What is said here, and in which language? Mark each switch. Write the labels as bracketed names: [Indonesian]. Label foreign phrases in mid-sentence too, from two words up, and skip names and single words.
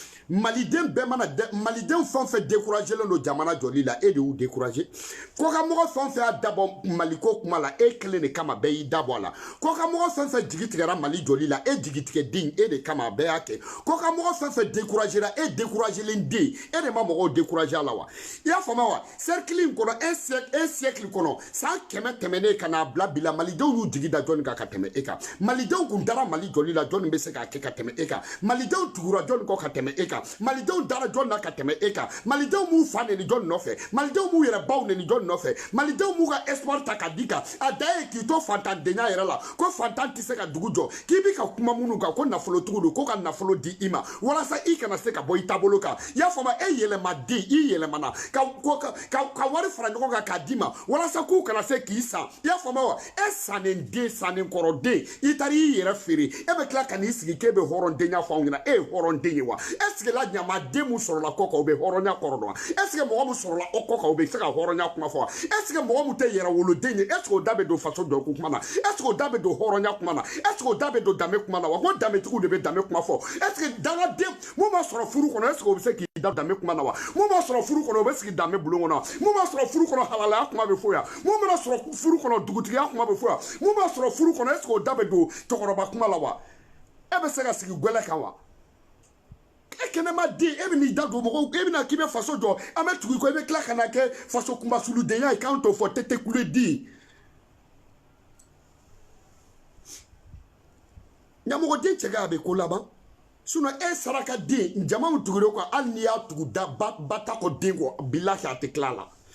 [Bambara] maliden bɛɛ mana maliden fɛn fɛn découragé len don jamana jɔli la e de y'u découragé kɔkamɔgɔ fɛn fɛn y'a dabɔ maliko kuma la e kelen de kama bɛɛ y'i dabɔ a la kɔkamɔgɔ fɛn fɛn jigi tigɛra mali jɔli la e jigi tigɛ den e de kama a bɛɛ y'a kɛ kɔkamɔgɔ fɛn fɛn découragé la e découragé len den e de ma mɔgɔw découragé a la wa i y'a faamu wa cercle in kɔnɔ [French] un siècle [Bambara] kɔnɔ san 100 tɛmɛnen ka n'a bila bi la malidenw y'u jigi da jɔnni kan ka tɛmɛ e kan malidenw kun dara mali jɔli la jɔnni bɛ se k'a kɛ ka tɛmɛ e kan malidenw tugura jɔnni kɔ ka tɛmɛ e kan malidenw dara jɔn na ka tɛmɛ e kan malidenw m'u fa neni jɔn nɔfɛ malidenw m'u yɛrɛ baw neni jɔn nɔfɛ malidenw m'u ka espoir ta ka di kan a da ye k'i to fantandenya yɛrɛ la ko fantan tɛ se ka dugu jɔ k'i bi ka kuma minnu kan ko nafolotigiw don ko ka nafolo di i ma walasa i kana se ka bɔ i taabolo kan i y'a faamu e yɛlɛmaden i yɛlɛmana ka wari fara ɲɔgɔn kan k'a di ma walasa k'u kana se k'i san i y'a faamu wa e sannen den sannen kɔrɔden i taara i yɛrɛ feere e bɛ tila ka n'i sigi k'e bɛ hɔrɔndenya fɔ anw ɲɛna e ye hɔrɔnden ye wa [French] est-ce que la [Bambara] ɲamaden mun sɔrɔla kɔ kan u bɛ hɔrɔnya kɔrɔ dɔn wa [French] est-ce que [Bambara] mɔgɔ mun sɔrɔla o kɔ kan u bɛ se ka hɔrɔnya kuma fɔ wa [French] est-ce que [Bambara] mɔgɔ mun tɛ yɛrɛ woloden ye [French] est-ce que [Bambara] o da bɛ don faso jɔ kuma na [French] est-ce que [Bambara] o da bɛ don hɔrɔnya kuma na [French] est-ce que [Bambara] o da bɛ don danbe kuma na wa ko danbetigiw de bɛ danbe kuma fɔ [French] est-ce que [Bambara] dangaden mun b'a sɔrɔ furu kɔnɔ [French] est-ce que [Bambara] o bɛ se k'i da danbe kuma na wa mun b'a sɔrɔ furu kɔnɔ o bɛ sigi danbe bulon kɔnɔ wa mun b'a sɔrɔ furu kɔnɔ halalaya kuma bɛ fɔ yan mun b'a sɔrɔ furu kɔnɔ dugutigiya kuma bɛ fɔ yan mun b'a sɔrɔ furu kɔnɔ [French] est-ce que [Bambara] o da bɛ don cɛkɔrɔba kuma la wa e bɛ se ka sigi gwɛlɛ kan wa e kɛnɛma den e bɛ n'i da don mɔgɔw e bɛna k'i bɛ faso jɔ an bɛ tugu i kɔ i bɛ tila ka na kɛ faso kunbasuludenya ye k'an t'o fɔ tete kule di ɲamɔgɔden cɛ a bɛ ko laban e saraka den jamaw tugure kɔ hali n'i y'a tugu da ba ta kɔ den kɔ bilahi a tɛ tila a la